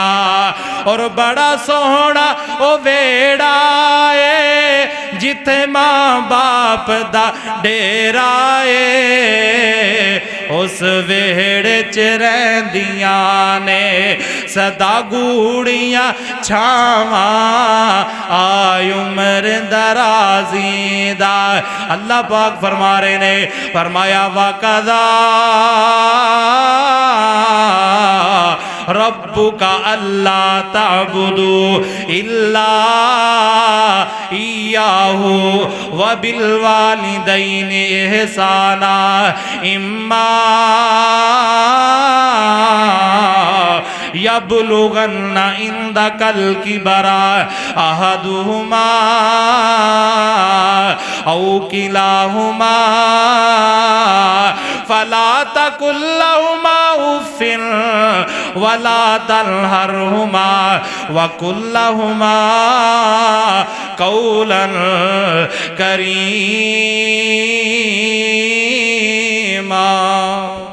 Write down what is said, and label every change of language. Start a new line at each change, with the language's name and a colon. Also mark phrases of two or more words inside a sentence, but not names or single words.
Punjabi: ਔਰ ਬੜਾ ਸੋਹਣਾ ਓ ਵਿਹੜਾ ਹੈ ਜਿੱਥੇ ਮਾਂ ਬਾਪ ਦਾ ਡੇਰਾ ਹੈ, ਉਸ ਵਿਹੜੇ ਚ ਰਹਿੰਦੀਆਂ ਨੇ ਸਦਾ ਗੂੜ੍ਹੀਆਂ ਛਾਵਾਂ, ਆਯ ਉਮਰ ਦਰਾਜ਼ੀ ਦਾ। ਅੱਲਾਹ ਪਾਕ ਫ਼ਰਮਾ ਰਹੇ ਨੇ, ਫ਼ਰਮਾਇਆ
Arabic: وقضى ربك ألا تعبدوا إلا إياه وبالوالدين إحسانا, إما يبلغن عندك الكبر أحدهما أو كلاهما فلا تقل لهما أف ولا تنهرهما وقل لهما قولا كريما.